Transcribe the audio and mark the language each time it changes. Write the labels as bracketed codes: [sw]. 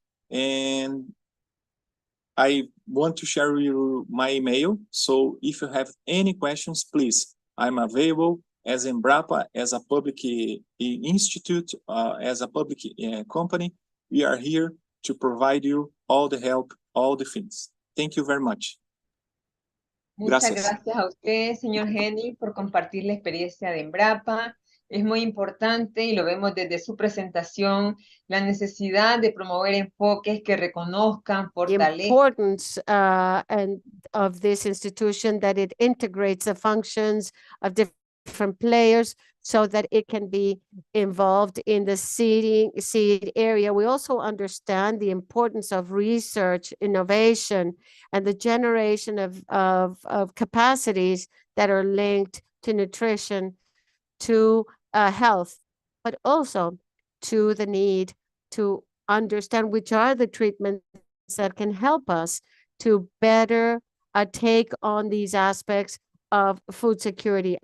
[en] And I want to share with you my email. So if you have any questions, please, I'm available as Embrapa, as a public institute, as a public company. We are here to provide you all the help, all the things. Thank you very much. [es] Muchas Gracias. gracias a usted, señor Henry, por compartir la experiencia de Embrapa. Es muy importante, y lo vemos desde su presentación, la necesidad de promover enfoques que reconozcan, [en] The [es] fortalezcan. [en] importance and of this institution, that it integrates the functions of different players so that it can be involved in the seed area. We also understand the importance of research, innovation, and the generation of capacities that are linked to nutrition, to health, but also to the need to understand which are the treatments that can help us to better take on these aspects of food security.